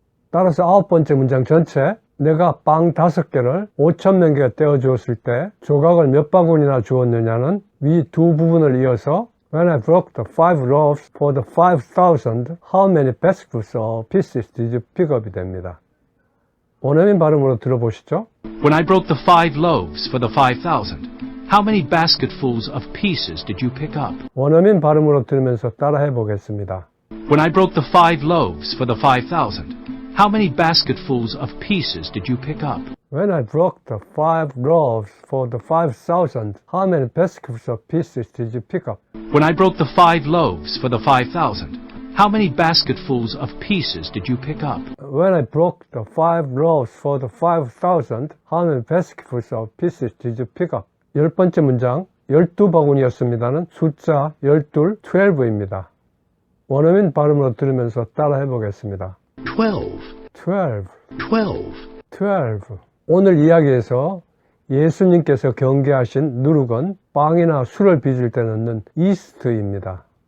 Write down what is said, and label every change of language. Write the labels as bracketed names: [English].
[Korean] 따라서 9번째 문장 전체, 내가 빵 5개를 5,000명에게 떼어주었을 때 조각을 몇 바구니나 주었느냐는 위 두 부분을 이어서 [English] When I broke the 5 loaves for the 5,000, how many baskets of pieces did you pick up [Korean] 이 됩니다. 원어민 발음으로 들어보시죠. [English] When I broke the 5 loaves for the 5,000, How many basketfuls of pieces did you pick up? [Korean] 원어민 발음으로 들으면서 따라해 보겠습니다. [English] When I broke the 5 loaves for the 5,000, how many basketfuls of pieces did you pick up? When I broke the 5 loaves for the 5,000, how many baskets of pieces did you pick up? When I broke the 5 loaves for the 5,000, how many basketfuls of pieces did you pick up? When I broke the 5 loaves for the 5,000, how many baskets of pieces did you pick up? [Korean] 10번째 문장, 12바구니였습니다는 숫자 12, 12입니다. 원어민 발음으로 들으면서 따라해 보겠습니다. [English] 12. 12, 12. 12. [Korean] 오늘 이야기에서 예수님께서 경계하신 누룩은 빵이나 술을 빚을 때 넣는 이스트입니다.